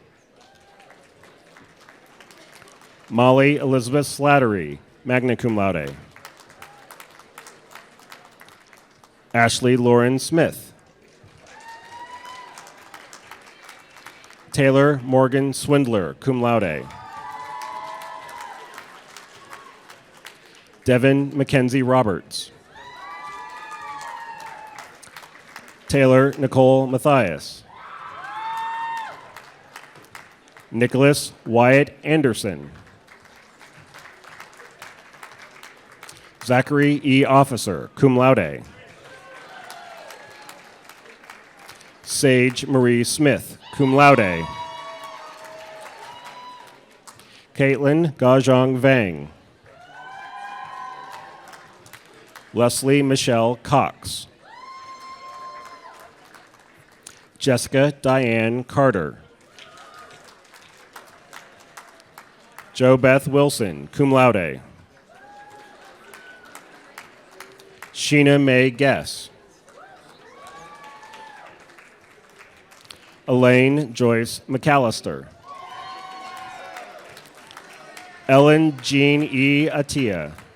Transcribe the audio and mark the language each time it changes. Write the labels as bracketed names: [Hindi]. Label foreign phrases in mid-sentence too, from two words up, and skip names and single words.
[English] Molly Elizabeth Slattery, [Latin] magna cum laude. [English] Ashley Lauren Smith. Taylor Morgan Swindler, [Latin] cum laude. [English] Devin Mackenzie Roberts. Taylor Nicole Mathias. Nicholas Wyatt Anderson. Zachary E. Officer, [Latin] cum laude. [English] Sage Marie Smith, [Latin] cum laude. [English] Caitlin Gajong Vang. Leslie Michelle Cox. Jessica Diane Carter. Jo Beth Wilson, [Latin] cum laude. [English] Sheena Mae Guess. Elaine Joyce McAllister. Ellen Jean E. Attia.